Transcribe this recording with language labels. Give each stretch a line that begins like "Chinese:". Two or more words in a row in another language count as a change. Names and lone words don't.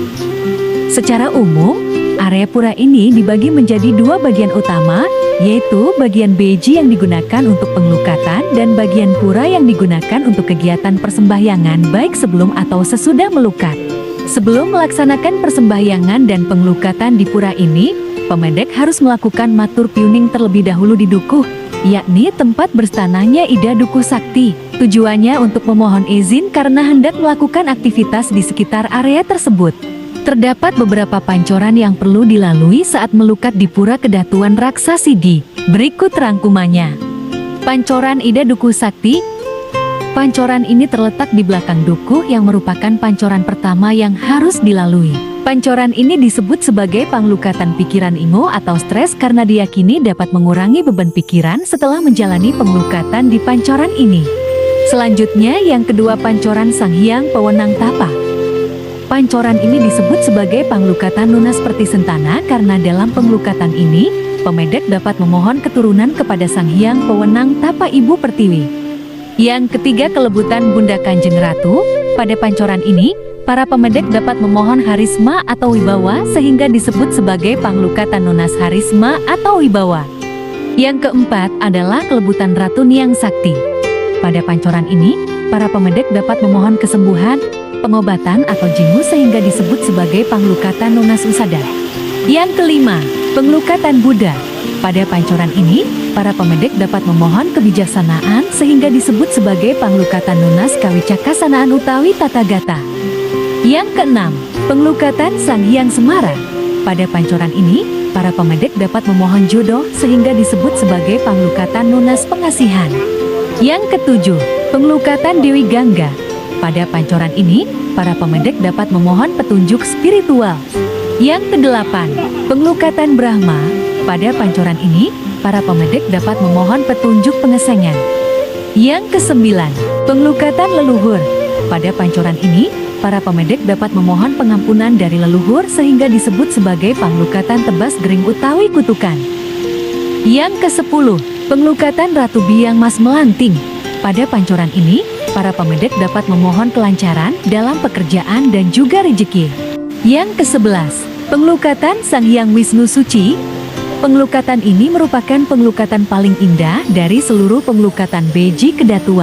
Indonesian: Secara umum, area pura ini dibagi menjadi 2 bagian utama, yaitu bagian Beji yang digunakan untuk pengelukatan dan bagian pura yang digunakan untuk kegiatan persembahyangan baik sebelum atau sesudah melukat. Sebelum melaksanakan persembahyangan dan pengelukatan di pura ini, pemedek harus melakukan
Balinese: matur piuning
Indonesian: terlebih dahulu di dukuh, yakni tempat berstanahnya Ida Dukuh Sakti. Tujuannya untuk memohon izin karena hendak melakukan aktivitas di sekitar area tersebut. Terdapat beberapa pancoran yang perlu dilalui saat melukat di Pura Kedatuan Raksasidi. Berikut rangkumannya. Pancoran Ida Dukuh Sakti. Pancoran ini terletak di belakang dukuh yang merupakan pancoran pertama yang harus dilalui. Pancoran ini disebut sebagai panglukatan pikiran ingo atau stres karena diyakini dapat mengurangi beban pikiran setelah menjalani penglukatan di pancoran ini. Selanjutnya yang kedua pancoran Sanghyang Pewenang Tapa. Pancoran ini disebut sebagai panglukatan lunas seperti sentana karena dalam penglukatan ini, pemedek dapat memohon keturunan kepada Sanghyang Pewenang Tapa Ibu Pertiwi. Yang ketiga kelebutan Bunda Kanjeng Ratu. Pada pancoran ini, para pemedek dapat memohon harisma atau wibawa sehingga disebut sebagai panglukatan lunas harisma atau wibawa. Yang keempat adalah kelebutan Ratu Niang Sakti. Pada pancoran ini, para pemedek dapat memohon kesembuhan, pengobatan atau jingu sehingga disebut sebagai panglukatan lunas usada. Yang kelima, penglukatan Buddha. Pada pancoran ini, para pemedek dapat memohon kebijaksanaan sehingga disebut sebagai panglukatan lunas
Balinese: kawicakasanaan utawi tatagata.
Indonesian: Yang keenam, penglukatan Sanghyang Semara. Pada pancoran ini, para pemedek dapat memohon jodoh sehingga disebut sebagai panglukatan lunas pengasihan. Yang ketujuh, penglukatan Dewi Gangga. Pada pancoran ini, para pemedek dapat memohon petunjuk spiritual. Yang kedelapan, penglukatan Brahma. Pada pancoran ini, para pemedek dapat memohon petunjuk pengesengan. Yang kesembilan, penglukatan leluhur. Pada pancoran ini, para pemedek dapat memohon pengampunan dari leluhur sehingga disebut sebagai panglukatan
Balinese: tebas gering utawi
Indonesian: kutukan. Yang kesepuluh, penglukatan Ratu Biang Mas Melanting. Pada pancoran ini, para pemedek dapat memohon kelancaran dalam pekerjaan dan juga rezeki. Yang kesebelas, penglukatan Sanghyang Wisnu Suci. Penglukatan ini merupakan penglukatan paling indah dari seluruh penglukatan Beji Kedatuan.